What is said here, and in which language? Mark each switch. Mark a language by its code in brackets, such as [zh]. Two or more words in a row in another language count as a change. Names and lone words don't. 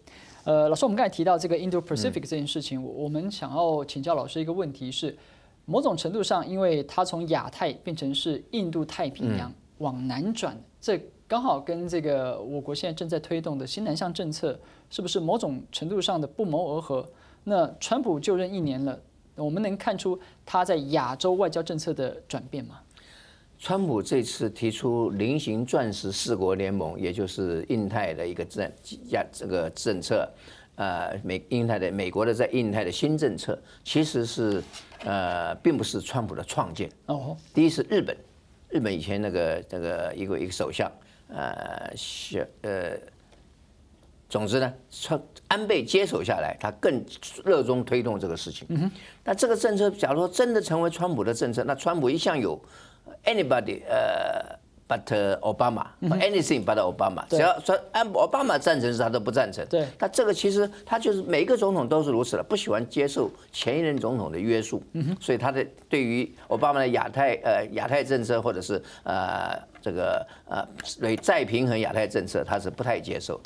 [zh] 老師，我們剛才提到這個 Indo-Pacific 這件事情，我們想要請教老師一個問題是，某種程度上，因為它從亞太變成是印度太平洋往南轉，這剛好跟這個我國現在正在推動的新南向政策，是不是某種程度上的不謀而合？那川普就任1年了，我們能看出他在亞洲外交政策的轉變嗎？川普这次提出菱形钻石4國聯盟，也就是印太的一個這個政策，美國的在印太的新政策，其實是並不是川普的創建。第一是日本以前那個一個首相，總之呢，安倍接手下來，他更熱衷推動這個事情。那這個政策，假如說真的成為川普的政策，那川普一向有 [en] anybody but Obama， anything but Obama， [zh] 只要说奥巴马赞成时，他都不赞成。对，那这个其实他就是每一个总统都是如此的，不喜欢接受前一任总统的约束。所以他的对于奥巴马的亚太政策，或者是这个再平衡亚太政策，他是不太接受。